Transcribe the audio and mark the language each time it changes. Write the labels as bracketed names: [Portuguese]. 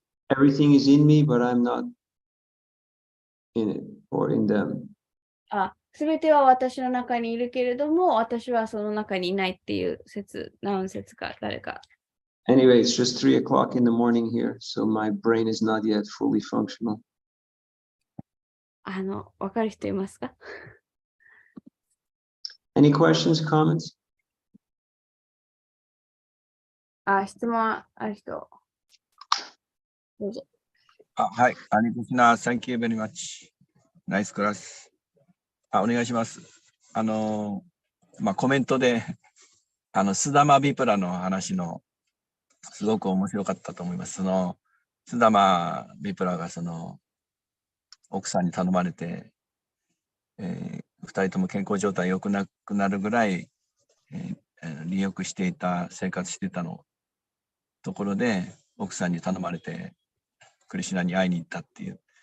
[English] Everything is in me, but I'm not in it or in them. [Japanese] すべては私の中にいるけれども、私はその中にいないっていう説、何説か、誰か。 [English] Anyway, it's just 3 o'clock in the morning here, so my brain is not yet fully functional. [Japanese] わかる人いますか？ [English] Any questions, comments? [Japanese] 質問ある人。どうぞ。はい。 [English] アニクシナ、Thank you very much. [Japanese] ナイスクラス。お願いします。コメントで、スダマビプラの話の、すごく面白かったと思います。スダマビプラが奥さんに頼まれて、2人とも健康状態良くなくなるぐらい、利欲していた、生活していたのところで、奥さんに頼まれて、クリシュナに会いに行ったっていう。